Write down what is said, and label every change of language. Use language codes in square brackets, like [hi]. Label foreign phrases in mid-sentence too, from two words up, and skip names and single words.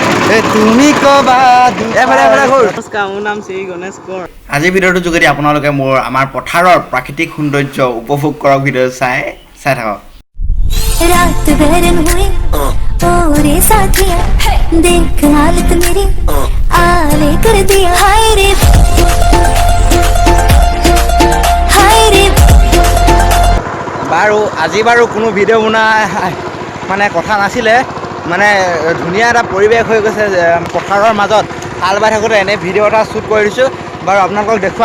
[as] তুমি কবা নমস্কাৰ, মোৰ নাম শ্ৰী গণেশ কোঁৱৰ। আজিৰ ভিডিঅ'টোৰ যোগেদি আপোনালোকে আমাৰ পথাৰৰ প্ৰাকৃতিক সৌন্দৰ্য উপভোগ কৰক। ভিডিঅ' চাই থাকক। [hi] रात गरम हुई और साथिया देख हालत मेरी आले कर दिया हाय रे [as] বাৰু আজি কোনো ভিডিঅ' বনোৱা মানে কথা নাছিলে, মানে ধুনীয়া এটা পৰিৱেশ হৈ গৈছে পথাৰৰ মাজত হাল বাই থাকোঁতে এনে ভিডিঅ' এটা শ্বুট কৰি দিছোঁ। বাৰু আপোনালোকক দেখুৱাম।